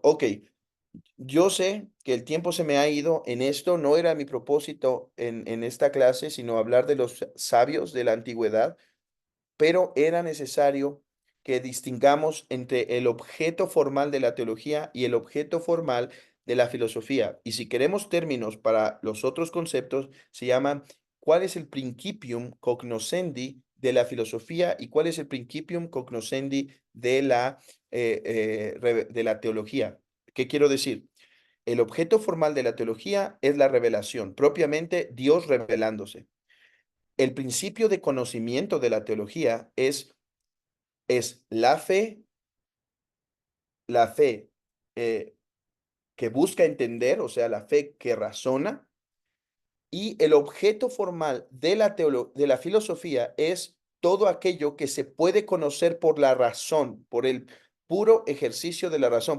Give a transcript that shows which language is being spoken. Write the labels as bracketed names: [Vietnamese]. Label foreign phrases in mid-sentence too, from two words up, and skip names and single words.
[Spanish] Ok, yo sé que el tiempo se me ha ido en esto, no era mi propósito en esta clase, sino hablar de los sabios de la antigüedad, pero era necesario que distingamos entre el objeto formal de la teología y el objeto formal de la filosofía. Y si queremos términos para los otros conceptos, se llaman ¿cuál es el [Latin] principium cognoscendi [Spanish] de la filosofía y cuál es el [Latin] principium cognoscendi [Spanish] de la teología? ¿Qué quiero decir? El objeto formal de la teología es la revelación, propiamente Dios revelándose. El principio de conocimiento de la teología es la fe eh, que busca entender, o sea, la fe que razona, y el objeto formal de de la filosofía es todo aquello que se puede conocer por la razón, por el puro ejercicio de la razón.